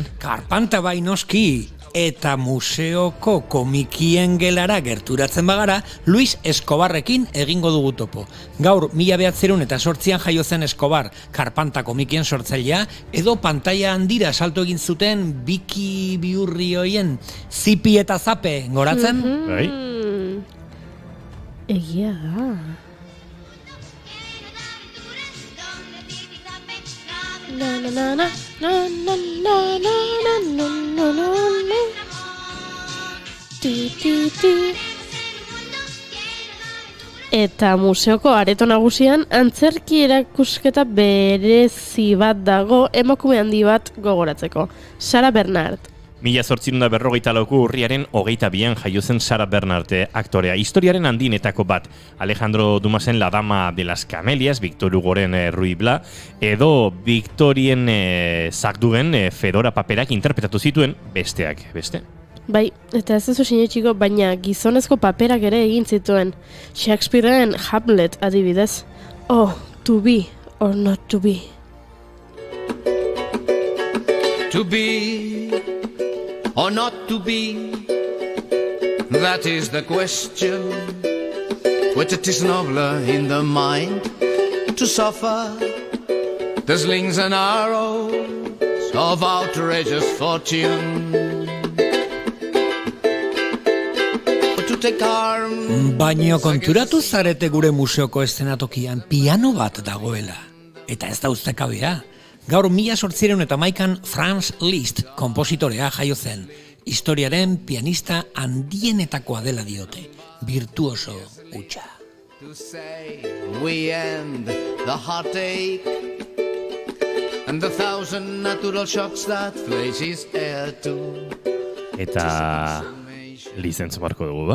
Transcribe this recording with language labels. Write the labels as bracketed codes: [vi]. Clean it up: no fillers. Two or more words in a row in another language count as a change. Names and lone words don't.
[eu] Karpanta bai noski, eta museoko komikien gelara gerturatzen bagara, Luis Escobarrekin egingo dugu topo. Gaur, 1908an jaio zen Escobar, Karpanta komikien sortzailea, edo pantaila handira salto egin zuten biki bihurri hoien zipi eta zape, goratzen? Bai. Egia da. Na na na na na na na na na na na. Ti ti ti. Eta museoko areto nagusian antzerki erakusketa berezi bat dago emakume handi bat gogoratzeko. Sara Bernard. 1854 urriaren 22an jaio zen Sara Bernard aktorea. Historiaren handienetako bat. Alejandro Dumasen La Dama de las Camelias, Victor Hugoren Ruy Bla, edo Victorien Zakdugen Fedora paperak interpretatu zituen besteak beste. Bai, eta ez duzu sinetxiko, baina gizonezko paperak ere egin zituen. Shakespearen Hamlet adibidez. [en] Oh, to be or not to be. To be or not to be, that is the question. Which it is nobler in the mind to suffer the slings and arrows of outrageous fortune. To take arms. [eu] Baina konturatu zarete gure museoko eszenatokian piano bat dagoela. Eta ez da ustekabea. Gaur 1811an Franz Liszt konpositorea jaio zen. Historiaren pianista handienetakoa dela diote. Virtuoso hutsa. [en] To say we end the heartache and the thousand natural shocks that face is heir to. [eu] Eta lizentzu marko dugu ba?